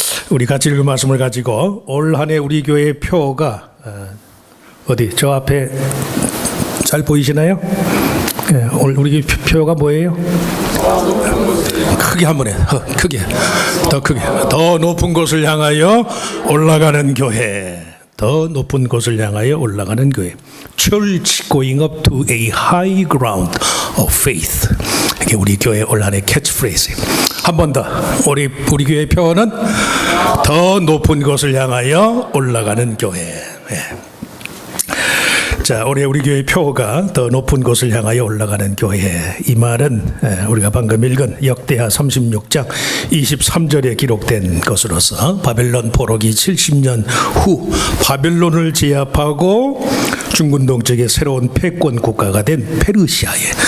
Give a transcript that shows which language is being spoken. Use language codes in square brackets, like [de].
[ko] 우리 같이 읽은 말씀을 가지고 올 한 해 우리 교회 표가 어디 저 앞에 잘 보이시나요? 오늘 우리 표가 뭐예요? 크게 한번 해. 크게. 더 크게. 더 높은 곳을 향하여 올라가는 교회. 더 높은 곳을 향하여 올라가는 교회. [en] Church going up to a high ground of faith. [ko] 이게 우리 교회 올 한 해 캐치프레이즈. 한 번 더. 우리 교회 표는 더 높은 곳을 향하여 올라가는 교회. 자, 올해 우리 교회 표가 더 높은 곳을 향하여 올라가는 교회. 이 말은 우리가 방금 읽은 역대하 36장 23절에 기록된 것으로서 바벨론 포로기 70년 후 바벨론을 제압하고 중군 동쪽의 새로운 패권 국가가 된 페르시아의